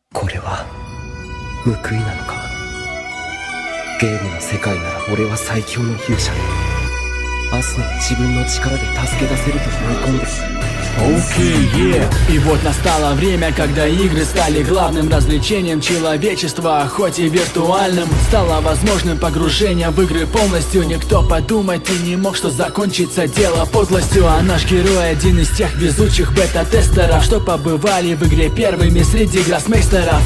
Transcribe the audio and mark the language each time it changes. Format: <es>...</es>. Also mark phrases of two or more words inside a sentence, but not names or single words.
<ja>俺は報いなのか。ゲームの世界なら俺は最強の勇者でアスナを自分の力で助け出せると思い込んでる。</ja> <ru>Окей, И вот настало время, когда игры стали главным развлечением человечества, хоть и виртуальным. Стало возможным погружение в игры полностью. Никто подумать и не мог, что закончится дело подлостью. А наш герой один из тех везучих бета-тестеров, что побывали в игре первыми среди гроссмейстеров.</ru>